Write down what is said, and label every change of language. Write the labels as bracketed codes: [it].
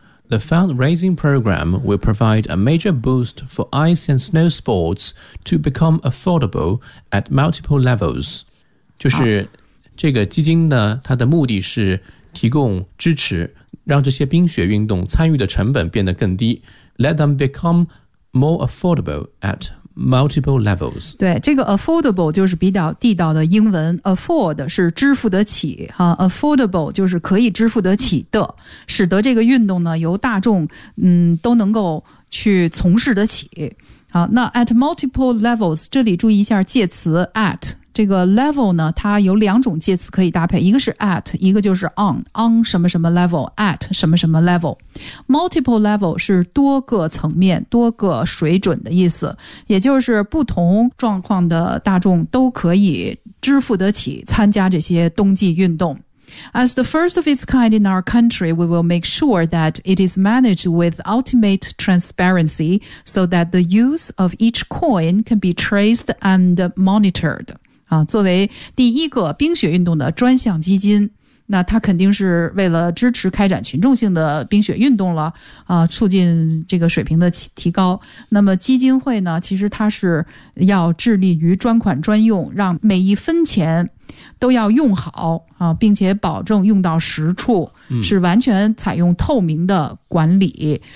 [en] The fundraising program will provide a major boost for ice and snow sports to become affordable at multiple levels. [zh] 就是这个基金呢，它的目的是提供支持，让这些冰雪运动参与的成本变得更低。 [en] Let them become more affordable at multiple levels. [zh] 对，这个 affordable 就是比较地道的英文， afford 是支付得起、啊、affordable 就是可以支付得起的，使得这个运动呢由大众、都能够去从事得起。好，那 [en] at multiple levels， [zh] 这里注意一下介词 at， 这个 level 呢它有两种介词可以搭配，一个是 at， 一个就是 on 什么什么 level， at 什么什么 level。 Multiple level 是多个层面多个水准的意思，也就是不同状况的大众都可以支付得起参加这些冬季运动。 [en] As the first of its kind in our country, we will make sure that it is managed with ultimate transparency so that the use of each coin can be traced and monitored. [zh] 啊，作为第一个冰雪运动的专项基金，那它肯定是为了支持开展群众性的冰雪运动了，啊，促进这个水平的提高。那么基金会呢，其实它是要致力于专款专用，让每一分钱都要用好啊，并且保证用到实处，是完全采用透明的管理。